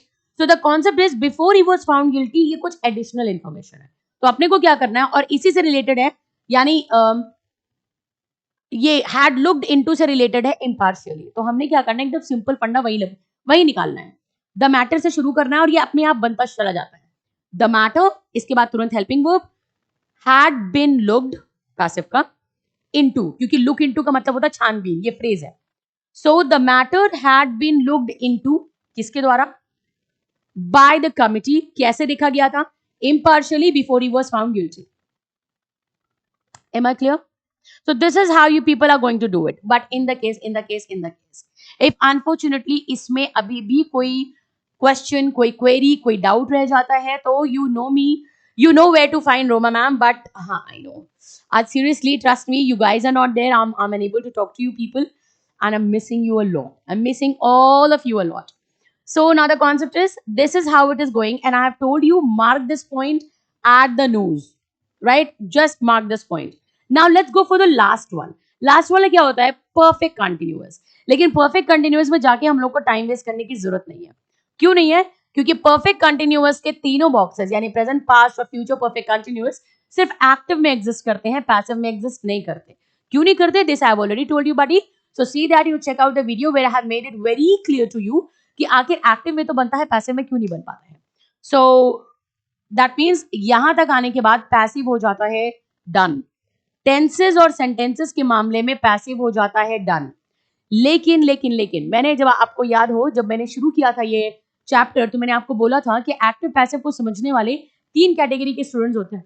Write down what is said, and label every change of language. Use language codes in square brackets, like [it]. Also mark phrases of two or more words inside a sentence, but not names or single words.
[en] so the concept is before he was found guilty, [hi] ये कुछ [en] additional information [hi] है, तो अपने को क्या करना है, और इसी से रिलेटेड है, यानी ये [en] had looked into [hi] से रिलेटेड है इम्पार्शियली, तो हमने क्या करना है, एकदम [en] simple funda [hi] वही वही निकालना है। [en] the matter [hi] से शुरू करना है और ये अपने आप बनता चला जाता है। [en] the matter, [hi] इसके बाद तुरंत [en] helping verb, had been looked [hi] पैसिव का, इनटू, क्योंकि [en] look into [hi] का मतलब होता है छानबीन, ये फ्रेज है। [en] so the matter had been looked into, [hi] किसके द्वारा? [en] by the committee, [hi] कैसे देखा गया था? [en] impartially before he was found guilty. Am I clear? So this is how you people are going to do it. But in the case, if unfortunately [hi] इसमें अभी भी कोई question, कोई query, कोई doubt रह जाता है, तो [en] you know me, you know where to find Roma ma'am. But हाँ, I know. Seriously, trust me, you guys are not there. I'm unable to talk to you people, and I'm missing you a lot. I'm missing all of you a lot. So now the concept is, this is how it is going, and I have told you, mark this point at the nose, right? Just mark this point. Now let's go for the last one. [hi] Last वाला क्या होता है? [en] Perfect continuous. [hi] लेकिन [en] perfect continuous [hi] में जाके हम लोग को [en] time waste [hi] करने की जरूरत नहीं है। क्यों नहीं है? क्योंकि [en] perfect continuous [hi] के तीनों boxes, यानी [en] present, past [hi] और [en] future perfect continuous [hi] सिर्फ active में exist करते हैं, passive में exist नहीं करते। क्यों नहीं करते? [en] This I have already told you, buddy. So see that you check out the video where I have made it very clear to you [hi] कि आखिर एक्टिव में तो बनता है, पैसिव में क्यों नहीं बन पाता है। [en] so that means [hi] यहां तक आने के बाद पैसिव हो जाता है डन। टेंसेस और सेंटेंसेस के मामले में पैसिव हो जाता है डन। लेकिन मैंने, जब आपको याद हो, जब मैंने शुरू किया था ये चैप्टर, तो मैंने आपको बोला था कि [en] active passive [hi] को समझने वाले 3 कैटेगरी के स्टूडेंट्स होते हैं।